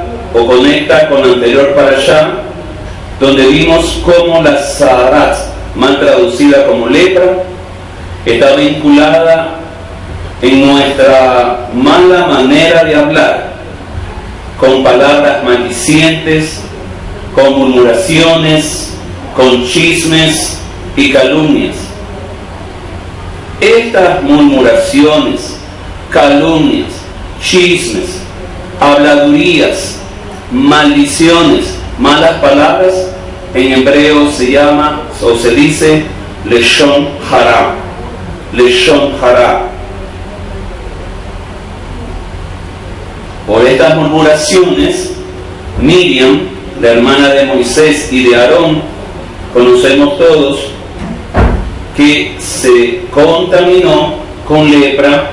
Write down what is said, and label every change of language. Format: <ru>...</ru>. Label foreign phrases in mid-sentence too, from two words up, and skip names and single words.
<es>o conecta con la anterior parashá, donde vimos cómo la Saharat, mal traducida como lepra, está vinculada en nuestra mala manera de hablar, con palabras maldicientes, con murmuraciones, con chismes y calumnias. Estas murmuraciones, calumnias, chismes, habladurías, maldiciones, malas palabras, en hebreo se llama o se dice</es> <he>לשון הרע. לשון הרע.</he> <es>Por estas murmuraciones, Miriam, la hermana de Moisés y de Aarón, conocemos todos que se contaminó con lepra.</es>